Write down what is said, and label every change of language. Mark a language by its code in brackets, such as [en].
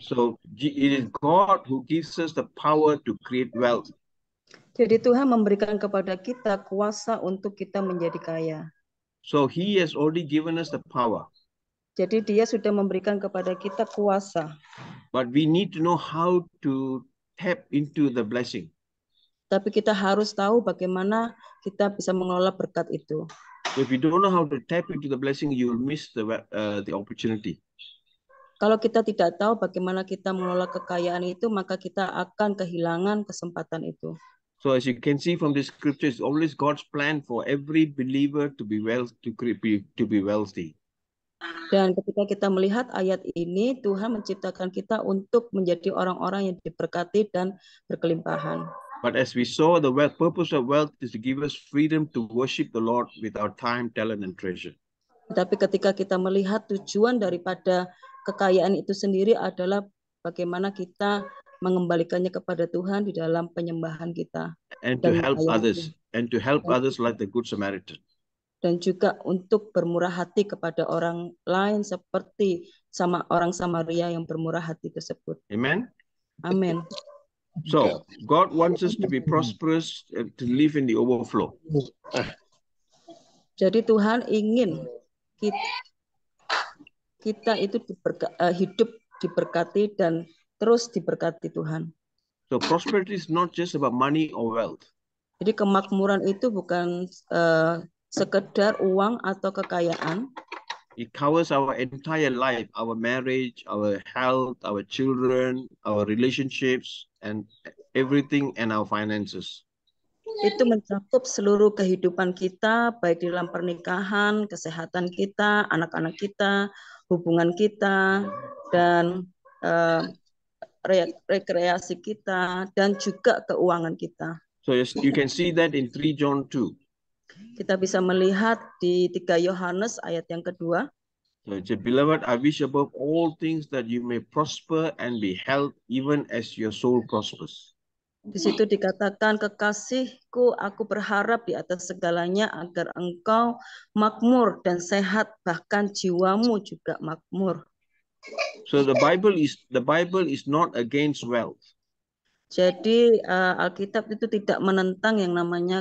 [en] So it is God who gives us the power to create wealth. [id] Jadi Tuhan memberikan kepada kita kuasa untuk kita menjadi kaya. [en] So he has already given us the power. [id] Jadi dia sudah memberikan kepada kita kuasa. [en] But we need to know how to tap into the blessing. [id] Tapi kita harus tahu bagaimana kita bisa mengelola berkat itu. [en] So if you don't know how to tap into the blessing, you will miss the opportunity. [id] Kalau kita tidak tahu bagaimana kita mengelola kekayaan itu, maka kita akan kehilangan kesempatan itu. [en] So as you can see from the scripture, it's always God's plan for every believer to be wealthy. [id] Dan ketika kita melihat ayat ini, Tuhan menciptakan kita untuk menjadi orang-orang yang diberkati dan berkelimpahan. [en] But as we saw, the purpose of wealth is to give us freedom to worship the Lord with our time, talent, and treasure. [id] Tetapi ketika kita melihat tujuan daripada kekayaan itu sendiri adalah bagaimana kita mengembalikannya kepada Tuhan di dalam penyembahan kita. [en] And to help others, like the Good Samaritan. [id] Dan juga untuk bermurah hati kepada orang lain seperti sama orang Samaria yang bermurah hati tersebut. [en] Amen. [id] Amin. [en] So God wants us to be prosperous, to live in the overflow. [id] Jadi Tuhan ingin kita itu hidup diberkati dan terus diberkati Tuhan. [en] So prosperity is not just about money or wealth. [id] Jadi kemakmuran itu bukan sekedar uang atau kekayaan. [en] It covers our entire life, our marriage, our health, our children, our relationships, and everything, and our finances. [id] Itu mencakup seluruh kehidupan kita, baik di dalam pernikahan, kesehatan kita, anak-anak kita, hubungan kita, dan rekreasi kita, dan juga keuangan kita. [en] So you can see that in 3 John 2. [id] Kita bisa melihat di 3 Yohanes ayat yang kedua. [en] So it's a beloved, I wish above all things that you may prosper and be healthy, even as your soul prospers. [id] Di situ dikatakan, kekasihku, aku berharap di atas segalanya agar engkau makmur dan sehat, bahkan jiwamu juga makmur. [en] So the Bible is not against wealth. [id] Jadi Alkitab itu tidak menentang yang namanya